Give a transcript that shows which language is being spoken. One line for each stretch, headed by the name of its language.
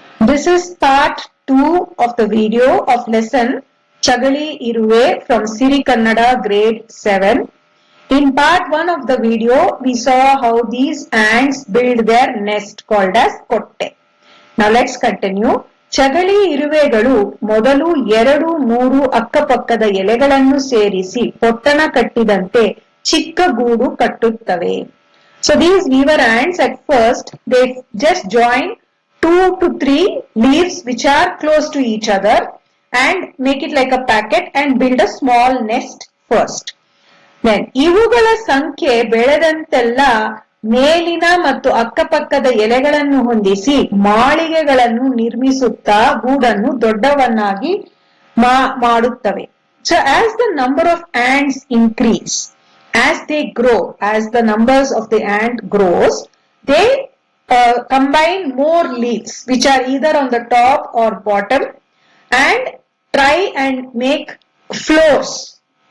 English: this is part 2 of the video of lesson Chagali Iruve from Siri Kannada grade 7. In part 1 of the video, we saw how these ants build their nest called as kotte. Now let's continue.
Kannada: ಚಗಳಿ ಇರುವೆಗಳು ಮೊದಲು 2-3 ಅಕ್ಕಪಕ್ಕದ ಎಲೆಗಳನ್ನು ಸೇರಿಸಿ ಪೊಟ್ಟಣ ಕಟ್ಟಿದಂತೆ ಚಿಕ್ಕ ಗೂಡು ಕಟ್ಟುತ್ತವೆ.
English: So these weaver ants at first they just join 2 to 3 leaves which are close to each other and make it like a packet and build a small nest first.
Kannada: Then ಇವುಗಳ ಸಂಖ್ಯೆ ಬೆಳೆದಂತೆಲ್ಲ ಮೇಲಿನ ಮತ್ತು ಅಕ್ಕಪಕ್ಕದ ಎಲೆಗಳನ್ನು ಹೊಂದಿಸಿ ಮಾಳಿಗೆಗಳನ್ನು ನಿರ್ಮಿಸುತ್ತಾ ಗೂಡನ್ನು ದೊಡ್ಡವನ್ನಾಗಿ ಮಾಡುತ್ತವೆ.
English: So as the number of ants increase, as they grow, as the numbers of the ant grows, they combine more leaves which are either on the top or bottom and try and make floors.